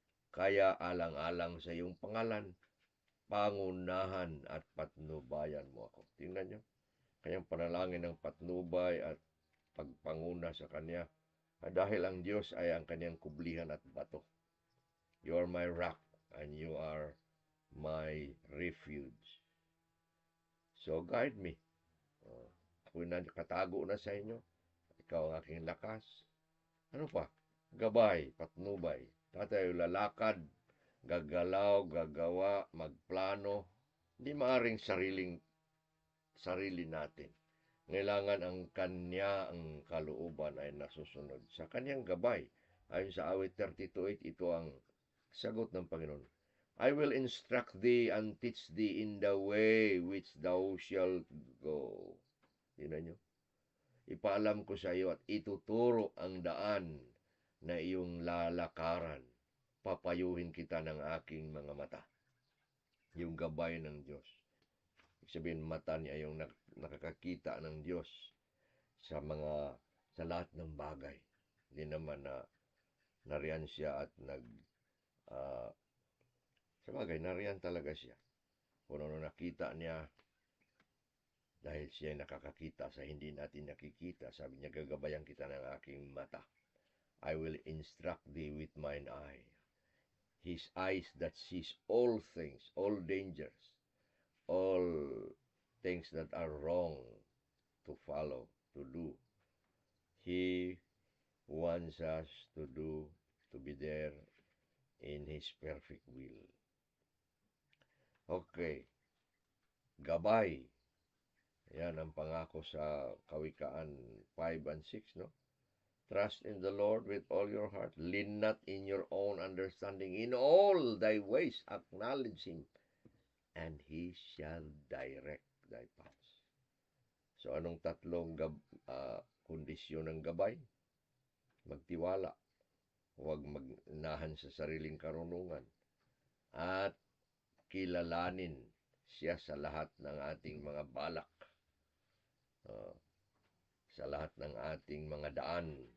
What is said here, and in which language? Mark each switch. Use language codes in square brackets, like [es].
[tl] Kaya alang-alang sa iyong pangalan, pangunahan at patnubayan mo ako. Tingnan nyo, kanyang panalangin ng patnubay at pagpanguna sa kanya. Dahil ang Diyos ay ang kanyang kublihan at bato. [en] You are my rock and you are my refuge. So guide me. [tl] Ako'y nakatago na sa inyo. Ikaw ang aking lakas. Ano pa? Gabay, patnubay. Tayo lalakad, gagalaw, gagawa, magplano. Hindi maaring sarili natin. Kailangan ang kanya, ang kalooban ay nasusunod. Sa kanyang gabay, ayon sa awit 32:8, ito ang sagot ng Panginoon. [en] I will instruct thee and teach thee in the way which thou shalt go. [tl] Tingnan nyo. Ipaalam ko sa iyo at ituturo ang daan na iyong lalakaran. Papayuhin kita ng aking mga mata. Yung gabay ng Diyos. Ibig sabihin, mata niya yung nakakakita ng Diyos sa lahat ng bagay. Hindi naman na nariyan siya at sa bagay, nariyan talaga siya. Kung ano nakita niya, dahil siya nakakakita sa hindi natin nakikita, sabi niya, gagabayan kita ng aking mata. [en] I will instruct thee with mine eye. His eyes that sees all things, all dangers, all things that are wrong to follow, to do. He wants us to be there in His perfect will. [tl] Okay. Gabay. Yan ang pangako sa Kawikaan 5 and 6, no? [en] Trust in the Lord with all your heart. Lean not in your own understanding. In all thy ways acknowledge Him, and He shall direct thy paths. [tl] So anong tatlong kondisyon ng gabay? Magtiwala, huwag magnahan sa sariling karunungan, at kilalanin siya sa lahat ng ating mga balak, uh, sa lahat ng ating mga daan.